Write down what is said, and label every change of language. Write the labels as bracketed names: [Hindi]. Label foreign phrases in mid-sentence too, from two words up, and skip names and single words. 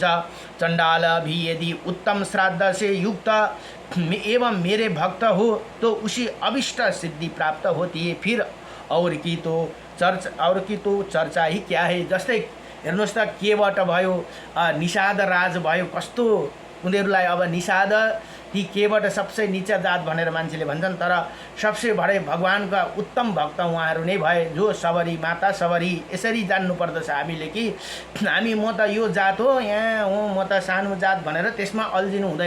[Hindi] चण्डाल भी यदि उत्तम श्राद्ध से युक्त एवं मेरे भक्त हो तो उसी अभिष्ट सिद्धि प्राप्त होती है। फिर और की तो चर्चा ही क्या है। [Nepali] जस्तै हेर्नुहोस् त, केबाट भयो निषाद राज भयो, कस्तो उनीहरूलाई अब निषाद ती केबाट [Hindi] सबसे नीचा [Nepali] जात भनेर मान्छेले भन्छन्, तर [Hindi] सबसे बडे [Nepali] भगवानका उत्तम भक्त उहाँहरू नै भए, जो सबरी माता सबरी। यसरी जान्नुपर्दछ हामीले कि हामी म त यो जात हो, यहाँ हो, म त सानो जात भनेर त्यसमा अल्झिनु हुँदैन।